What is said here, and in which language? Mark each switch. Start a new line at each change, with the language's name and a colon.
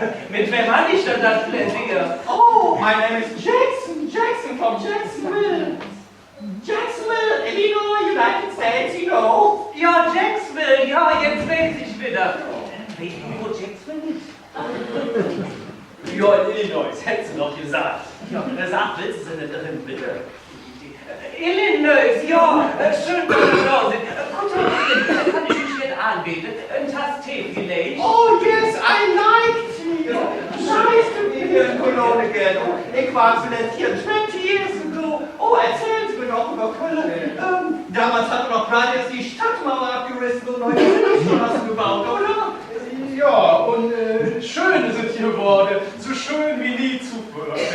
German: Mit wem habe ich denn das plädiert?
English: Oh, my name is Jackson from Jacksonville. Jacksonville, Illinois, United States, you know.
German: Ja, Jacksonville, ja, jetzt weiß ich wieder. Weißt du, wo Jacksonville ist? Ja, in Illinois, hättest du noch gesagt. Ja, sag, willst du nicht drin, bitte? Illinois, ja, schön, dass du da sind. Gut, kann ich mich nicht anbieten. Ein Tass Tee vielleicht?
English: Oh, yes, I like tea. Nice to be here in Cologne again.
German: Ich war zuletzt hier
English: 20 years ago.
German: Oh, erzählen Sie mir noch über Köln. Damals hat noch gerade erst die Stadtmauer abgerissen und neue Straßen gebaut, oder? Ja, und schön sind hier geworden, so schön wie nie zuvor.